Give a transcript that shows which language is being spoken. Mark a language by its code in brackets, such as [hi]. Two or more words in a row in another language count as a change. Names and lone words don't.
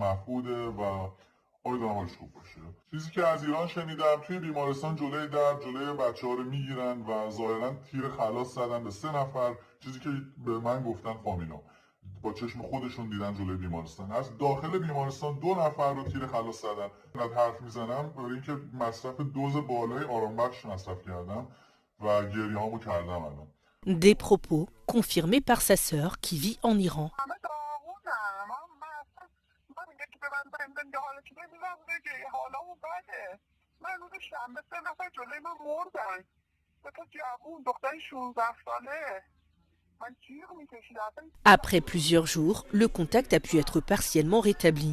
[fa] مفقوده و امیدوارم حالش خوب باشه چیزی که از ایران شنیدم توی بیمارستان جلوی بچه‌ها رو میگیرن و ظاهرا تیر خلاص زدن به 3 نفر چیزی که به من گفتن فامیلا با چشم خودشون دیدن جلوی بیمارستان از داخل بیمارستان 2 نفر رو تیر خلاص زدن من حرف میزنم برای اینکه مصرف دوز بالای آرامبخش مصرف کردم و گریه‌هامو کردم الان [fr] Des propos confirmés par sa sœur qui vit en Iran. Après plusieurs jours, le contact a pu être partiellement rétabli.